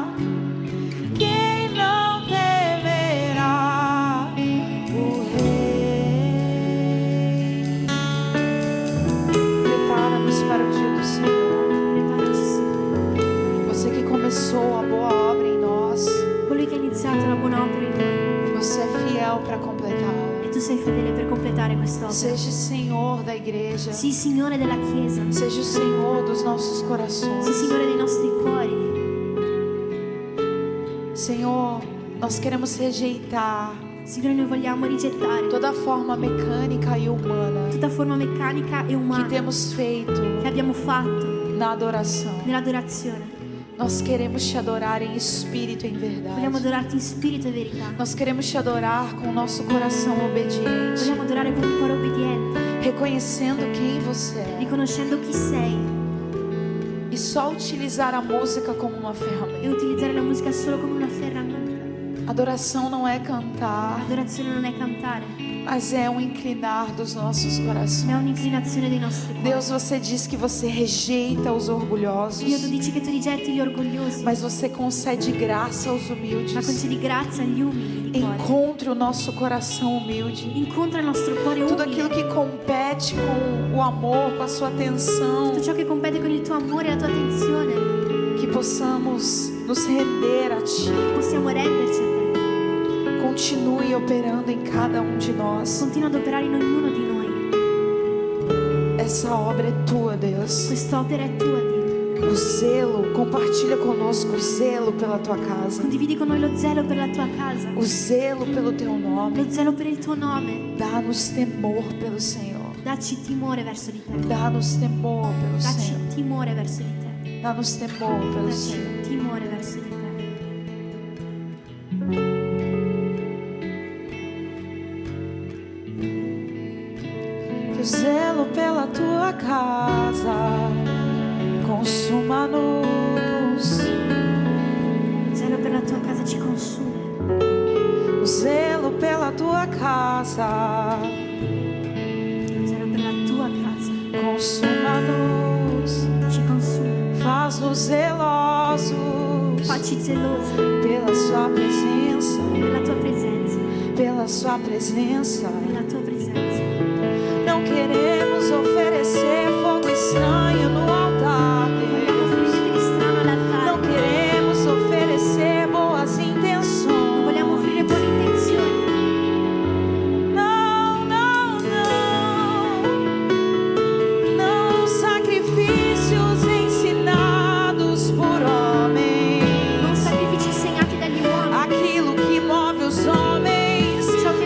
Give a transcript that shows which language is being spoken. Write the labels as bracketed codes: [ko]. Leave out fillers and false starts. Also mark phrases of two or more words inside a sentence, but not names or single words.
[pt] Quem não temerá o Rei? Prepara-nos para o dia do Senhor. [it] Preparaci, Signore. [pt] Você que começou a boa obra em nós, [it] Colui che ha iniziato la buona opera in noi, [pt] você é fiel para completá-la. [it] e tu sei fedele per completare quest'opera. [pt] Seja Senhor da igreja, [it] Sii Signore della Chiesa, [pt] seja o Senhor dos nossos corações. [it] sii Signore dei nostri cuori. [pt] Senhor, nós queremos rejeitar [it] Signore, noi vogliamo rigettare [pt] toda forma mecânica e humana [it] tutta forma meccanica e [pt] que [it] umana [pt] temos feito [it] che abbiamo fatto [pt] na adoração. [it] nell'adorazione. [pt] Nós queremos te adorar em espírito e em [it] Vogliamo [pt] verdade. [it] adorarti in spirito e verità. [pt] Nós queremos te adorar com o nosso coração obediente, [it] Vogliamo adorare con un cuore obbediente, [pt] reconhecendo quem você é, [it] riconoscendo chi sei [pt] e só utilizar a música como uma [it] e [pt] ferramenta. [it] utilizzare la musica solo come una ferramenta. [pt] Adoração não é cantar, [it] Adorazione non è cantare, [pt] mas é um inclinar dos nossos [it] ma è [pt] corações. [it] un'inclinazione dei nostri cuori. [pt] Deus, você diz que você rejeita os orgulhosos, [it] Dio, tu dici che tu rigetti gli orgogliosi, [pt] mas você concede graça aos [it] ma [pt] humildes. [it] concedi grazia agli umili di cuore. [pt] Encontre o nosso coração humilde. [it] Incontra il nostro cuore [pt] Tudo aquilo [it] umile. [pt] que compete com o amor, com a sua atenção, [it] Tutto ciò che compete con il tuo amore e la tua attenzione, [pt] que possamos nos render a Ti. [it] possiamo renderci a te. [pt] Continue operando em cada um de nós. [it] Continua ad operare in ognuno di noi. [pt] Essa obra é Tua, Deus. [it] Quest'opera è tua, Dio. [pt] O zelo, compartilha conosco o zelo pela Tua casa. [it] Condividi con noi lo zelo per la tua casa, [pt] O zelo pelo Teu nome. [it] lo zelo per il tuo nome. [pt] Dá-nos temor pelo Senhor. [it] Dacci timore verso di te. [pt] Dá-nos temor pelo [it] Dacci [pt] Senhor. [it] timore verso di te. [pt] Dá-nos temor pelo Senhor. [it] Dacci timore verso di te. [pt] Que o zelo pela Tua casa consuma-nos. [it] Lo zelo per la tua casa ci consume. [pt] O zelo pela Tua casa [it] Lo zelo per la tua casa [pt] consuma-nos. [it] ci consume. [pt] Faz-nos zelosos [it] Facci zelosi [pt] pela Sua presença, [it] per la tua presenza. [pt] pela Sua presença. [it] Per la tua presenza. [pt] Não queremos oferecer fogo estranho no altar, [it] Vogliamo [pt] Deus. [it] offrire niente di strano [pt] Não [it] all'altare. [pt] queremos oferecer boas [it] Non [pt] intenções. [it] vogliamo offrire buone intenzioni. [pt] Não, não, não. Não sacrifícios ensinados por homens. [it] Non sacrifici insegnati dagli uomini. [pt] Aquilo que move os homens, [it] Ciò che muove